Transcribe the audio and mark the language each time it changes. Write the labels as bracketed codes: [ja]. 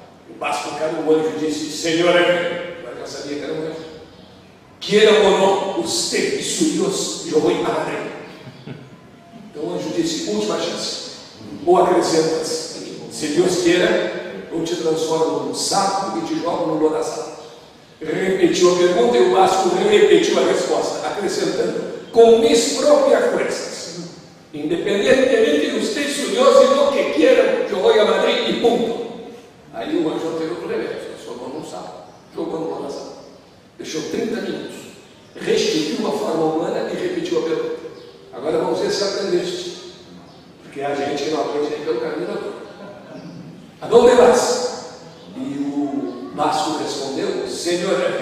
[pt] O Basco caiu, o anjo disse: Senhor, mas já sabia que era um anjo. Queiram ou não, [es] usted e su Dios, [pt] eu vou a Madrid. Então o anjo disse: última chance. Ou acrescentas: se Deus queira, eu te transformo num sapo e te jogo no lodaçal. Repetiu a pergunta e o Basco repetiu a resposta, acrescentando: com [es] mis propias fuerzas, independientemente de usted, su Dios y lo que quieran, yo voy a Madrid y punto. [pt] Aí o anjo teve outro remédio, transformou num sapo, jogou no lodaçal. Deixou 30 minutos, restituiu a forma humana e repetiu a pergunta. Agora vamos ver se aprendeste, porque a gente não aprende nem pelo caminho da dor. [es] Aonde vas? [pt] E o Basco respondeu: Senhor,